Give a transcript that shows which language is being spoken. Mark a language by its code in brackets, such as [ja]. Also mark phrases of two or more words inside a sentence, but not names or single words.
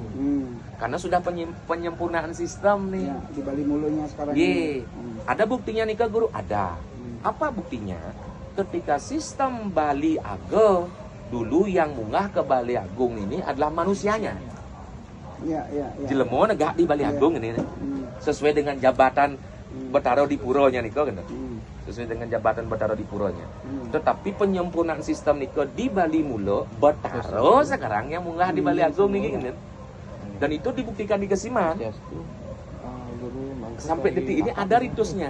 [id] Karena sudah penyempurnaan sistem nih. Ya, di Bali Mulunya sekarang. Ada buktinya nih ke guru? Ada. Apa buktinya? Ketika sistem Bali Agung dulu yang munggah ke Bali Agung ini adalah manusianya. Ya. [ban] Jelemo negak [id] di Bali Agung ini sesuai dengan jabatan Betaro di Puronya nih kok. Sesuai dengan jabatan Betaro di Puronya. Tetapi penyempurnaan sistem nih di Bali Mulo Betaro sekarang yang munggah di Bali Agung nih gitu. Dan itu dibuktikan di Kesiman. Sampai detik ini ada ritusnya.